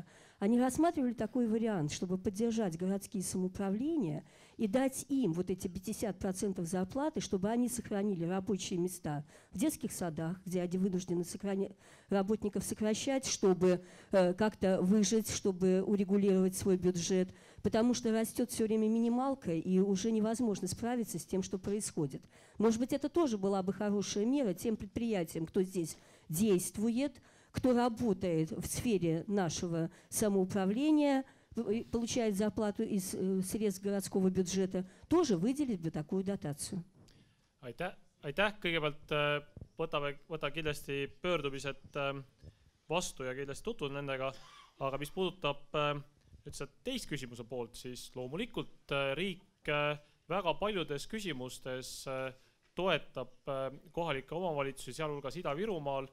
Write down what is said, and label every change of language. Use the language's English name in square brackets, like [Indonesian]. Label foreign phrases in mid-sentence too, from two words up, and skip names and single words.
[Russian] Они рассматривали такой вариант, чтобы поддержать городские самоуправления и дать им вот эти 50% зарплаты, чтобы они сохранили рабочие места в детских садах, где они вынуждены работников сокращать, чтобы как-то выжить, чтобы урегулировать свой бюджет, потому что растет все время минималка, и уже невозможно справиться с тем, что происходит. Может быть, это тоже была бы хорошая мера тем предприятиям, кто здесь действует, кто работает в сфере нашего самоуправления, получает зарплату из средств городского бюджета, тоже выделить бы такую дотацию. [Estonian] Aitäh. Kõigepealt võta kindlasti pöördumised vastu ja kindlasti tutvud nendega, aga mis puudutab teist küsimuse poolt, siis loomulikult riik väga paljudes küsimustes toetab kohalikke omavalitsusi, sealhulgas Ida-Virumaal.